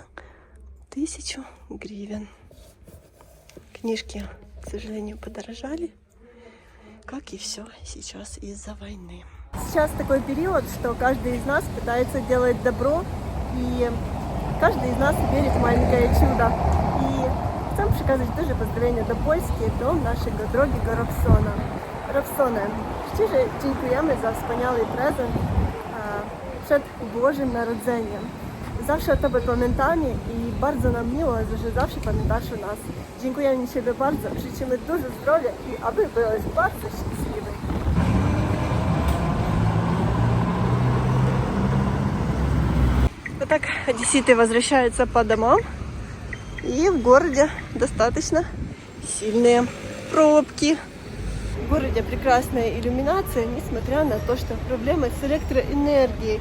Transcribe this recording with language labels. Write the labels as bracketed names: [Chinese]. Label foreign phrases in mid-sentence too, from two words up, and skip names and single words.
[Russian] 1000 гривен. Книжки, к сожалению, подорожали. как и все сейчас из-за войны. Сейчас такой период, что каждый из нас пытается делать добро, и каждый из нас верит в маленькое чудо. [Polish] І chcę przekazać duże pozdrowienia do Polski, do naszego drogiego Robsona. Robsone, szczerze dziękujemy za wspaniały prezent przed Bożym Narodzeniem. Zawsze o Tobie pamiętamy i bardzo nam miło, że zawsze pamiętasz o nas. Dziękujemy Ciebie bardzo, życzymy dużo zdrowia i aby byłeś bardzo szczęśliwy. [Russian] Вот так одесситы возвращаются по домам, и в городе достаточно сильные пробки. В городе прекрасная иллюминация, несмотря на то, что проблемы с электроэнергией.